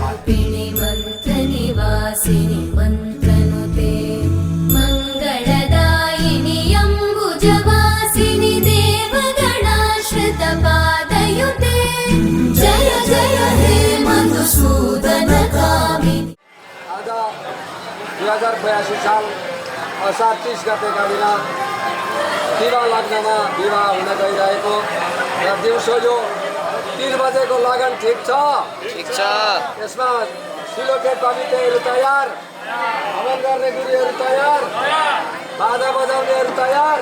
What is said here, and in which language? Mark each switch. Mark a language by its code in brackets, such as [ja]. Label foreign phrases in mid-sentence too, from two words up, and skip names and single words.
[sa] पिनि मन्त्रनिवासिनि मन्त्रनुते मङ्गलदायिनि अम्बुजवासिनि देवगणाश्रितपादयुते जय जय हे मधुसूदनकामिनि। [ne] आज 2082 साल असार 30 गतेका दिन विवाह लग्नमा विवाह हुन गइरहेको र दिउँसो यो 3 बजेको लगन ठिक छ? यसमा सिलोटेड पवित्रहरू तयार, हवन गर्ने गुरुहरू तयार, बाजा बजाउनेहरू तयार।